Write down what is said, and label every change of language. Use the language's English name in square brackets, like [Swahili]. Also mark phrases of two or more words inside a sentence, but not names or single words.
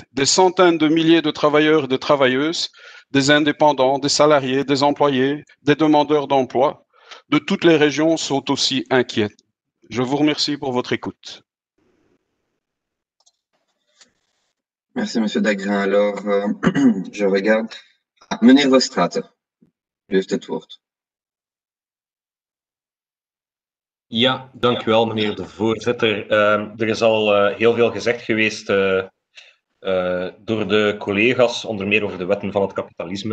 [French] Des centaines de milliers de travailleurs et de travailleuses, des indépendants, des salariés, des employés, des demandeurs d'emploi, de toutes les régions sont aussi inquiets. Je vous remercie pour votre écoute. Merci, Monsieur Dagrin. Alors, je regarde. [Dutch] Meneer Verstraeten, u heeft het woord. Ja, dank u wel, meneer de voorzitter. Er is al heel veel gezegd geweest door de collega's, onder meer over de wetten van het kapitalisme.